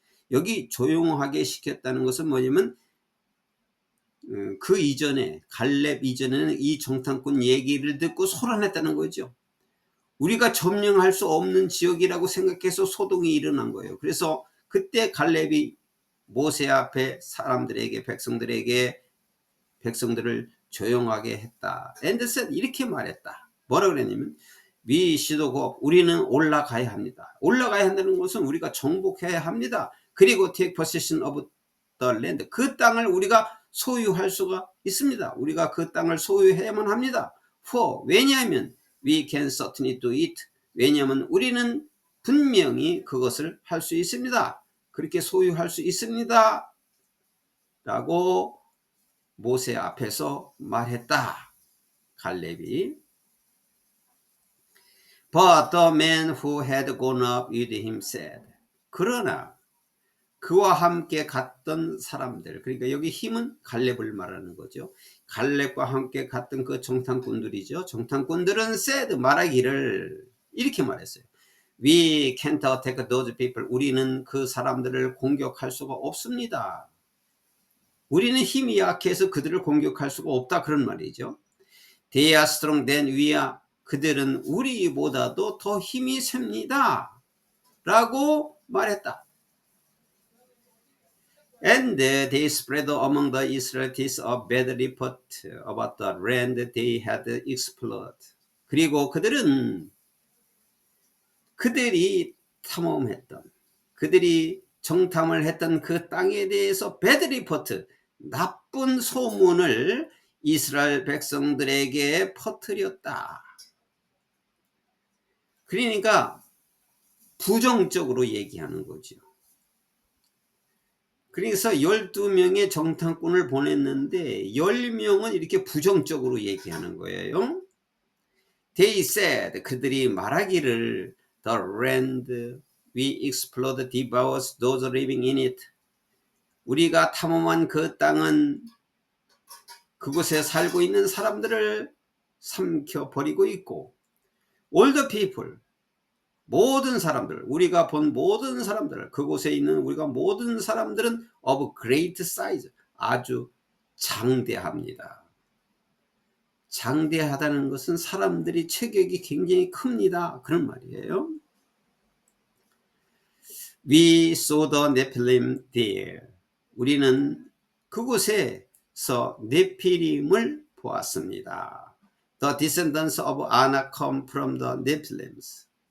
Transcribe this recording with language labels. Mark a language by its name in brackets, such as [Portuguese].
[Korean] 여기 조용하게 시켰다는 것은 뭐냐면 그 이전에 갈렙 이전에는 이 정탐꾼 얘기를 듣고 소란했다는 거죠. 우리가 점령할 수 없는 지역이라고 생각해서 소동이 일어난 거예요. 그래서 그때 갈렙이 모세 앞에 사람들에게 백성들을 조용하게 했다. [English] And said [Korean] 이렇게 말했다. 뭐라 그랬냐면 [English] We should go. [Korean] 우리는 올라가야 합니다. 올라가야 한다는 것은 우리가 정복해야 합니다. 그리고 [English] take possession of the land. [Korean] 그 땅을 우리가 소유할 수가 있습니다. 우리가 그 땅을 소유해야만 합니다. [English] For [Korean] 왜냐하면 [English] we can certainly do it. [Korean] 왜냐하면 우리는 분명히 그것을 할 수 있습니다. 그렇게 소유할 수 있습니다. 라고 모세 앞에서 말했다. 갈렙이. [English] But the man who had gone up with him said. [Korean] 그러나 그와 함께 갔던 사람들, 그러니까 여기 힘은 갈렙을 말하는 거죠. 갈렙과 함께 갔던 그 정탐꾼들이죠. 정탐꾼들은 [English] said [Korean] 말하기를 이렇게 말했어요. [English] We can't attack those people. [Korean] 우리는 그 사람들을 공격할 수가 없습니다. 우리는 힘이 약해서 그들을 공격할 수가 없다 그런 말이죠. [English] They are strong than we are. [Korean] 그들은 우리보다도 더 힘이 셉니다. 라고 말했다. [English] And they spread among the Israelites a bad report about the land they had explored. [Korean] 그리고 그들이 탐험했던, 그들이 정탐을 했던 그 땅에 대해서 [English] bad report, [Korean] 나쁜 소문을 이스라엘 백성들에게 퍼뜨렸다. 그러니까 부정적으로 얘기하는 거죠. 그래서 12명의 정탐꾼을 보냈는데 10명은 이렇게 부정적으로 얘기하는 거예요. [English] They said, [Korean] 그들이 말하기를 [English] The land we explored devours those living in it. [Korean] 우리가 탐험한 그 땅은 그곳에 살고 있는 사람들을 삼켜버리고 있고 [English] all the people, [Korean] 모든 사람들, 우리가 본 모든 사람들, 그곳에 있는 우리가 모든 사람들은 [English] of great size, [Korean] 아주 장대합니다. 장대하다는 것은 사람들이 체격이 굉장히 큽니다. 그런 말이에요. [English] We saw the Nephilim there. [Korean] 우리는 그곳에서 네피림을 보았습니다. [English] The descendants of Anak come from the Nephilims.